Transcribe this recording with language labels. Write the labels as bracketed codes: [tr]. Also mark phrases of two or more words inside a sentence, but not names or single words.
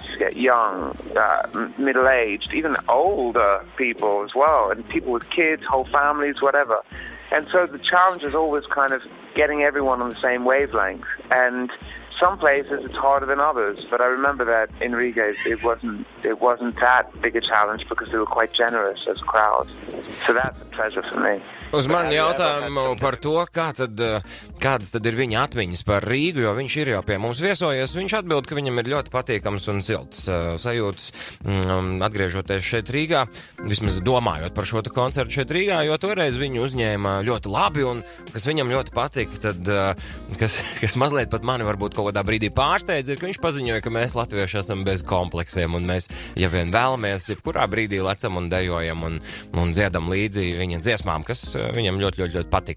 [en] You get young, middle-aged, even older people as well, and people with kids, whole families, whatever. And so the challenge is always kind of getting everyone on the same wavelength. And some places it's harder than others, but I remember that in Riga it wasn't that big a challenge because they were quite generous as a crowd. So that's a pleasure for me. [lv] Uz mani jautājumu par to, kādas tad ir viņa atmiņas par Rīgu, jo viņš ir jau pie mums viesojies. Viņš atbild, ka viņam ir ļoti patīkams un silts sajūtas atgriežoties šeit Rīgā, vismaz domājot par šo koncertu šeit Rīgā, jo toreiz viņu uzņēma ļoti labi un kas viņam ļoti patika, tad kas mazliet pat mani varbūt kaut kādā brīdī pārsteidz, ir, ka viņš paziņoja, ka mēs latvieši esam bez kompleksiem un mēs, ja vien vēlamies, jebkurā brīdī lecam un dejojam un dziedam līdzi viņa dziesmām, kas viņam ļoti, ļoti, ļoti patika.